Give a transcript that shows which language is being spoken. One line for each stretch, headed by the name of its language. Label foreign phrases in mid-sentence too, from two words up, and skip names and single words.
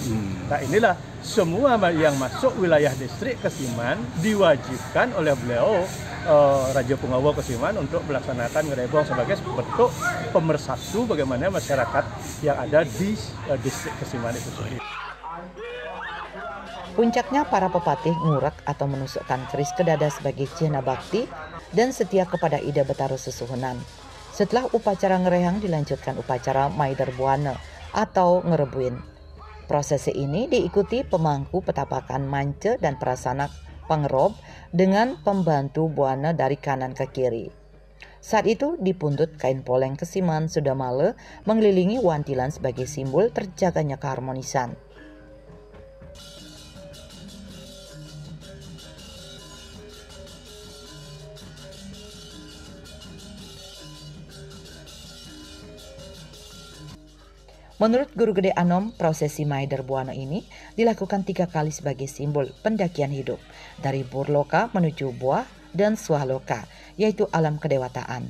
Indonesian: Nah, inilah semua yang masuk wilayah distrik Kesiman diwajibkan oleh beliau Raja Punggawa Kesiman untuk melaksanakan ngerebong sebagai bentuk pemersatu bagaimana masyarakat yang ada di distrik Kesiman itu sendiri. Puncaknya para pepatih ngurek atau menusukkan keris ke dada sebagai cihna bakti dan setia kepada ida betara susuhunan. Setelah upacara ngerehang dilanjutkan upacara Maider Buana atau ngerebuin. Prosesi ini diikuti pemangku petapakan mance dan prasanak pangerob dengan pembantu Buana dari kanan ke kiri. Saat itu dipundut kain poleng Kesiman Sudamale mengelilingi Wantilan sebagai simbol terjaganya keharmonisan. Menurut Guru Gede Anom, prosesi Maider Buana ini dilakukan 3 kali sebagai simbol pendakian hidup dari Burloka menuju Buah dan Swahloka, yaitu alam kedewataan.